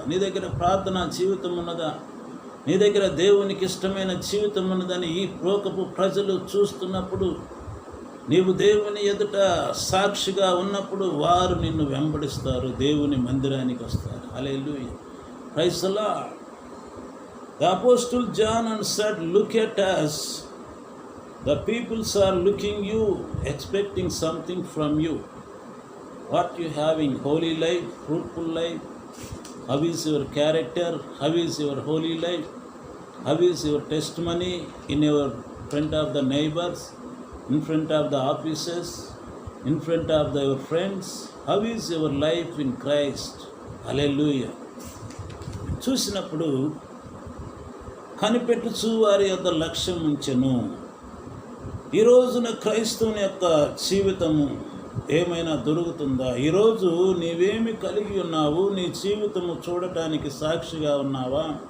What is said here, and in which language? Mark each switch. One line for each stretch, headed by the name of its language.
Telugu: నీ దగ్గర ప్రార్థనా జీవితం ఉన్నదా? నీ దగ్గర దేవునికి ఇష్టమైన జీవితం ఉన్నదని ఈ లోకపు ప్రజలు చూస్తున్నప్పుడు, నీవు దేవుని ఎదుట సాక్షిగా ఉన్నప్పుడు వారు నిన్ను వెంబడిస్తారు, దేవుని మందిరానికి వస్తారు.
English: Hallelujah. Praise the Lord. The apostle John and said, look at us. The peoples are looking you, expecting something from you. What you having? Holy life, fruitful life? How is your character? How is your holy life? How is your testimony in your front of the neighbors, in front of the offices, in front of your friends? How is your life in Christ? Hallelujah.
Telugu: చూసినప్పుడు కనిపెట్టుచు వారి యొక్క లక్ష్యం ఉంచెను. ఈ రోజున క్రైస్తవుని యొక్క జీవితము ఏమైనా దొరుకుతుందా? ఈరోజు నీవేమి కలిగి ఉన్నావు? నీ జీవితము చూడటానికి సాక్షిగా ఉన్నావా?